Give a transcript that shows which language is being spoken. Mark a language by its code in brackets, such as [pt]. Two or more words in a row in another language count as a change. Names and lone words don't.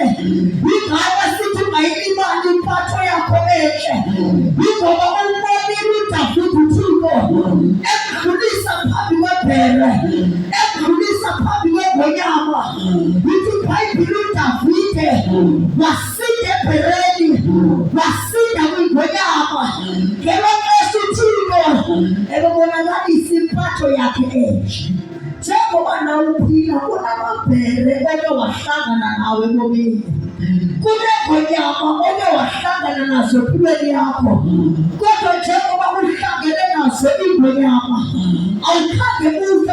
[xh] Yingakho sithi mayilibale impatho yakho enhle, yingoba umbonile uDavide uThixo ekudlulisa phambi kwebhere, ekudlulisa phambi kwengonyama. Ithi iBhayibhile uDavide wasinda ebhereni, wasinda kwingonyama. Ngelo xesha uThixo impatho yakhe enhle. Njengoba nawe uphila kunamabhere oke wahlangana nawe ebomini, kunengonyama oke wahlangana nazo empilweni yakho, kodwa njengoba uhlangene nazo ingonyama awukhange ufe.